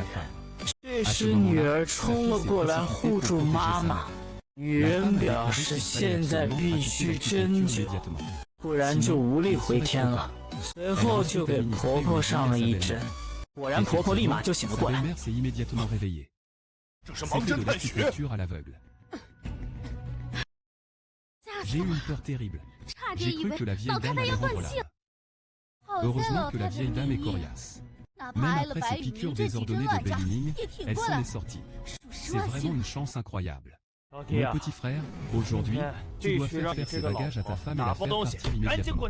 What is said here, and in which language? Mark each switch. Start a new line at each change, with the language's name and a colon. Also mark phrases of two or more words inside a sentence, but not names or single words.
Chinese: 这时女儿冲了过来护住妈妈，女人表示现在必须针灸，不然就无力回天了。随后就给婆婆上了一针，果然婆婆立马就醒了过来。这是盲针探血。
French: J'ai eu une peur terrible. J'ai cru que la vieille dame allait rendre l'âme. Heureusement que la vieille dame est coriace. Même après ces piqûres désordonnées de Bei-Ling, elle s'en est sortie. C'est vraiment une chance incroyable. Mon petit frère, aujourd'hui, tu dois faire ses bagages à ta femme et la faire partir immédiatement.